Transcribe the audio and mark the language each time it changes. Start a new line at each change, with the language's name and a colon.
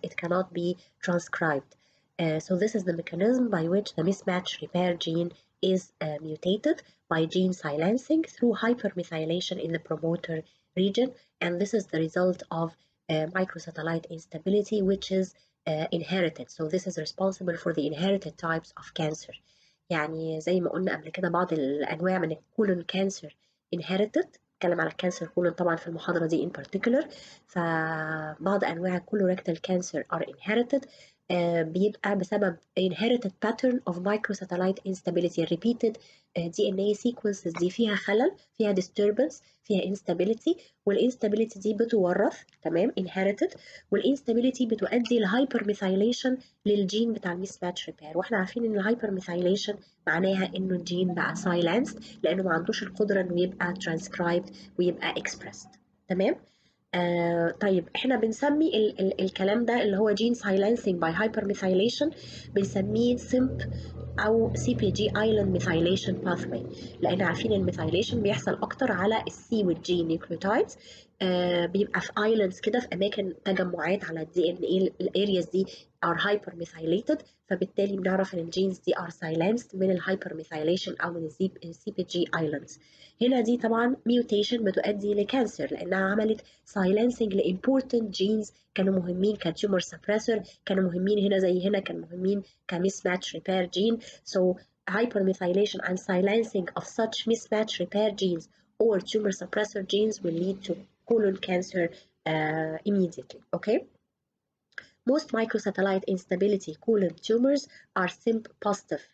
English: It cannot be transcribed. So this is the mechanism by which the mismatch repair gene is mutated by gene silencing through hypermethylation in the promoter region. And this is the result of microsatellite instability, which is inherited. So this is responsible for the inherited types of cancer.
Arabic: يعني زي ما قلنا قبل كده بعض الأنواع من الكولون كانسر inherited. نتكلم على الكانسر كولون طبعا في المحاضرة دي
English: in particular.
Arabic: فبعض أنواع الكولوريكتال كانسر
English: are inherited
Arabic: بيبقى بسبب
English: inherited pattern of microsatellite instability. repeated DNA sequences
Arabic: دي فيها خلل، فيها disturbance، فيها instability، والinstability دي بتورث، تمام، inherited، والinstability بتؤدي لهايبرميثايليشن للجين بتاع الميسماتش ريبير. واحنا عارفين ان الهايبرميثايليشن معناها انه الجين بقى silenced لانه ما عندوش القدره انه يبقى transcribed ويبقى expressed، تمام. طيب احنا بنسمي الكلام ده اللي هو
English: gene silencing by hypermethylation
Arabic: بنسميه SIMP او
English: CPG island methylation pathway،
Arabic: لان عارفين الميثايليشن بيحصل اكتر على السي والجي نيوكليوتايدز، بيبقى في ايلاندز كده في اماكن تجمعات على الدي ان اي. الارياز دي
English: are hypermethylated،
Arabic: فبالتالي بنعرف ان الجينز دي
English: are silenced
Arabic: من الهايبرميثايليشن او من السي بي جي ايلاندز. هنا دي طبعا ميوتيشن بتؤدي لكانسر لانها عملت silencing لimportant genes كانوا مهمين كتيومر سبريسور، كانوا مهمين هنا زي هنا، كانوا مهمين كمسماتش ريبير جين.
English: So hypermethylation and silencing of such mismatch repair genes or tumor suppressor genes will lead to colon cancer immediately. Okay. Most microsatellite instability colon tumors are SIMP positive.